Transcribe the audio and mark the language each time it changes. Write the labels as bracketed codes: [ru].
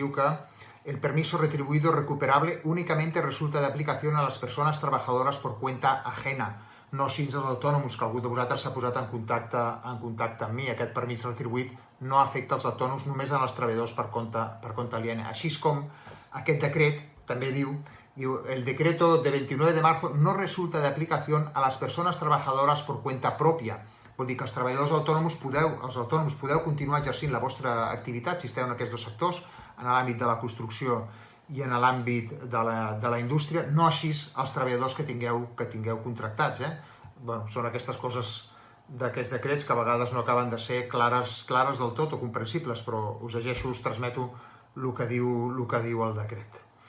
[ca] Diu que [es] el permiso retribuido recuperable únicamente resulta de aplicación a las personas trabajadoras por cuenta ajena, [ca] no així als autònoms, que algú de vosaltres s'ha posat en contacte amb mi. Aquest permís retribuït no afecta els autònoms, només als treballadors per compte aliena. Així com aquest decret també diu [es] el decreto de 29 de marzo no resulta de aplicación a las personas trabajadoras por cuenta propia. [ca] Vol dir que els treballadors autònoms podeu continuar exercint la vostra activitat si esteu en aquests 2 sectors, en l'àmbit de la construcció i en l'àmbit de la indústria, no així els treballadors que tingueu contractats. Són aquestes coses d'aquests decrets que a vegades no acaben de ser clares del tot o comprensibles, però us llegeixo, us transmeto el que diu el decret.